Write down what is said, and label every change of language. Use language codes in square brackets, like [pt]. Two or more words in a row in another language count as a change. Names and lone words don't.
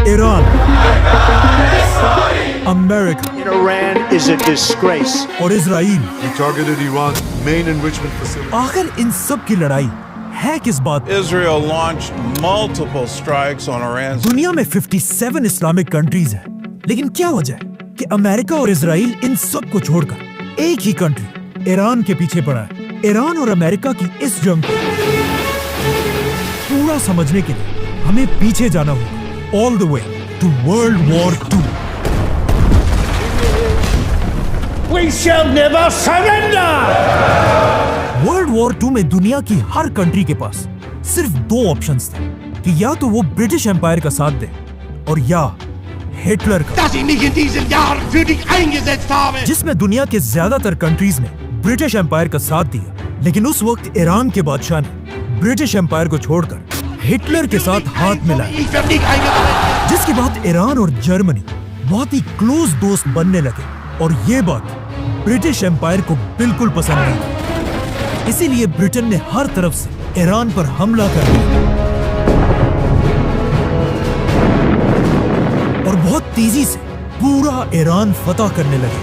[ur] ایران، امریکہ [en] Iran is a disgrace. [ur] اور اسرائیل. [en] He targeted Iran's main enrichment facility. [ur] آخر ان سب کی لڑائی ہے کس بات پر؟ [en] Israel launched multiple strikes on Iran's [ur] دنیا میں 57 [en] Islamic countries [ur] ہیں، لیکن کیا وجہ ہے کہ امریکہ اور اسرائیل ان سب کو چھوڑ کر ایک ہی کنٹری ایران کے پیچھے پڑا ہے؟ ایران اور امریکہ کی اس جنگ کو پورا سمجھنے کے لیے ہمیں پیچھے جانا ہوگا، [en] all the way to World War II. We shall never surrender! [ur] World War II میں دنیا کی ہر کنٹری کے پاس صرف 2 آپشنز تھے کہ یا تو وہ برٹش امپائر کا ساتھ دے اور یا ہٹلر کا، [de] dass ich nicht in diesen Jahren für dich eingesetzt habe. [ur] جس میں دنیا کے زیادہ تر کنٹریز نے برٹش امپائر کا ساتھ دیا، لیکن اس وقت ایران کے بادشاہ نے برٹش امپائر کو چھوڑ کر ہٹلر کے ساتھ ہاتھ ملایا، [de] Ich werde nicht eingesetzt. [ur] جس کے بعد ایران اور جرمنی بہت ہی کلوز دوست بننے لگے، اور یہ بات برٹش امپائر کو بالکل پسند نہیں تھی۔ اسی لیے برٹن نے ہر طرف سے ایران پر حملہ کر دیا اور بہت تیزی سے پورا ایران فتح کرنے لگے۔